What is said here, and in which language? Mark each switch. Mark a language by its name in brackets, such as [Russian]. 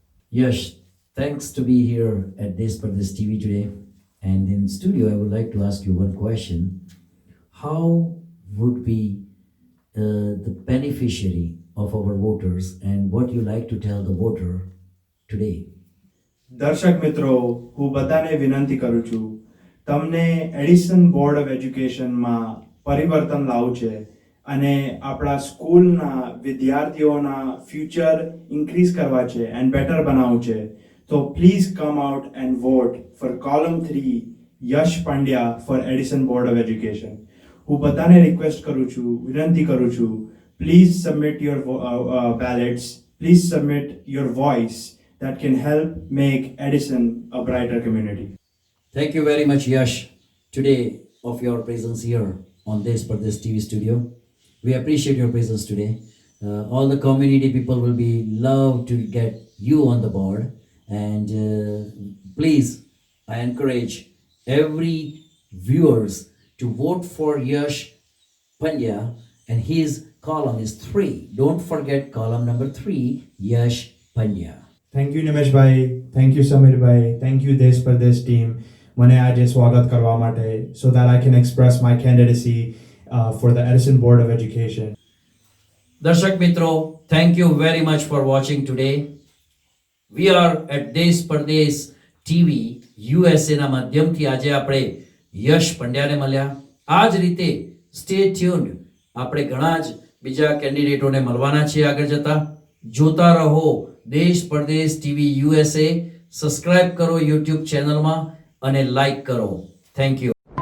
[English] Yash, thanks to be here at DesPardes TV today. And in studio, I would like to ask you one question. How would be the beneficiary of our voters, and what you like to tell the voter today? [Gujarati] દર્શક મિત્રો, હું બધાને વિનંતી કરું છું, તમને Edison board of એજ્યુકેશનમાં પરિવર્તન લાવવું છે અને આપણા સ્કૂલના વિદ્યાર્થીઓના ફ્યુચર ઇન્ક્રીઝ કરવા છે એન્ડ બેટર બનાવવું છે. [English] તો please come out and vote for column 3 Yash Pandya for Edison board of education. [Gujarati] હું બધાને રિક્વેસ્ટ કરું છું, [English] વિનંતી કરું છું, please submit your ballots, please submit your voice that can help make Edison a brighter community. Thank you very much, Yash, today of your presence here on DesPardes TV Studio. We appreciate your presence today. All the community people will be love to get you on the board, and please, I encourage every viewers to vote for Yash Pandya, and his column is 3. Don't forget column number 3, Yash Pandya. Thank you Nimesh bhai, thank you Samir bhai, thank you DesPardes team [Gujarati] મને આજે સ્વાગત કરવા માટે, [English] so that I can express my candidacy for the Edison Board of Education. [Gujarati] Darshak Mitro, [English] thank you very much for watching today. We are at [Gujarati] DesPardes TV USA ના માધ્યમથી આજે આપણે યશ પંડ્યાને મળ્યા. આ જ રીતે સ્ટે ટ્યુન્ડ, આપણે ઘણા જ બીજા કેન્ડિડેટોને મળવાના છીએ આગળ જતા. જોતા રહો DesPardes TV USA. સબસ્ક્રાઇબ કરો YouTube ચેનલમાં અને લાઈક કરો. Thank you.